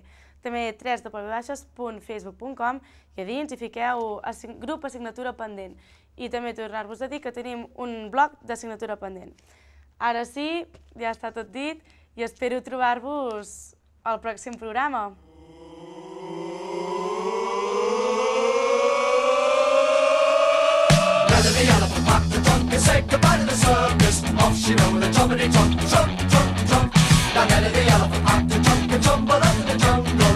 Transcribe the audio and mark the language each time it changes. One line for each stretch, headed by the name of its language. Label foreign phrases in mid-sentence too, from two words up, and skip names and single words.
Catalan: També www.facebook.com i a dins hi fiqueu grup assignatura pendent. I també tornar-vos a dir que tenim un blog d'assignatura pendent. Ara sí, ja està tot dit i espero trobar-vos al pròxim programa.
English: The elephant packed the trunk and said goodbye to the circus. Off she went with a jumpity trunk, trunk, trunk, trunk. Now Nelly the elephant packed the trunk and tumbled up in the jungle.